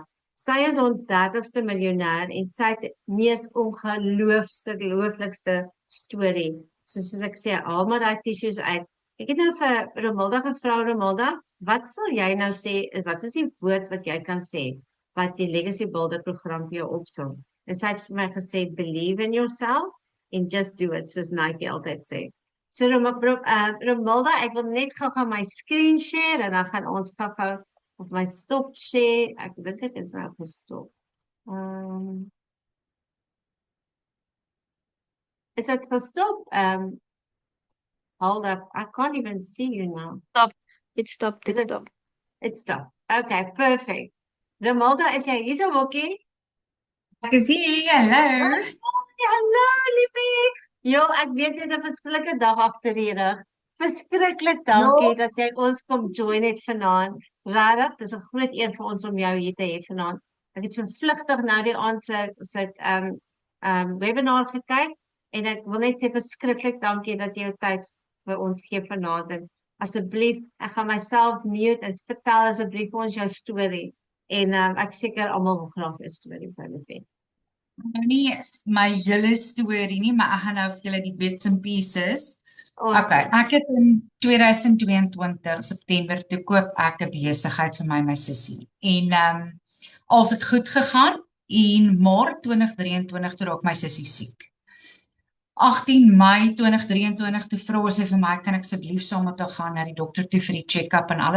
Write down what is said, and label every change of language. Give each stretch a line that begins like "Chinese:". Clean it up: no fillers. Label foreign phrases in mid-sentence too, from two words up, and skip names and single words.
Afrikaans: Sy is ons 30ste miljonair en sy het mees ongelooflikste storie. Soos ek sê, haal maar daai tissues uit. Ek het nou vir Romilda gevra, Romilda, wat sal jy nou sê, wat is die woord wat jy kan sê, wat die Legacy Builder program vir jou opsom? En sy het vir my gesê,
English: believe in yourself and just do it,
Afrikaans: soos Nike altyd sê. So Romilda, ek wil net gou my
English: screen share
Afrikaans: en dan gaan ons gou of my
English: stop share.
Afrikaans: Ek dink dit is nou gestop. Is dit gestop?
English: Hold up, I can't even see you now. Stop. It stopped. It stopped. Okay, perfect.
Afrikaans: Romilda, is jy hier so Wokkie? Ek is hier, hallo. Hallo, liefie. Jo, ek weet jy het 'n verskriklike dag agter die rug. Verskriklik dankie dat jy ons kom join het vanaand. Regtig, dis 'n groot eer vir ons om jou hier te hê vanaand. Ek het so vlugtig nou die aand se webinar gekyk en ek wil net sê verskriklik dankie dat jy jou tyd vir ons gee vanaand. En asseblief, ek gaan myself mute en vertel asseblief vir ons jou storie. En ek seker almal wil graag 'n storie van hulle hê. Nou nie my hele storie nie, maar ek gaan nou vir julle die
English: bits and pieces.
Afrikaans: Okay, ek het in 2022 September toe koop ek 'n besigheid vir my sussie. En als het goed gegaan en Maart 2023 toe raak my sussie siek. 18 Mei 2023 toe vra sy vir my, kan ek asseblief saam met haar gaan na die dokter toe vir die check-up en alles.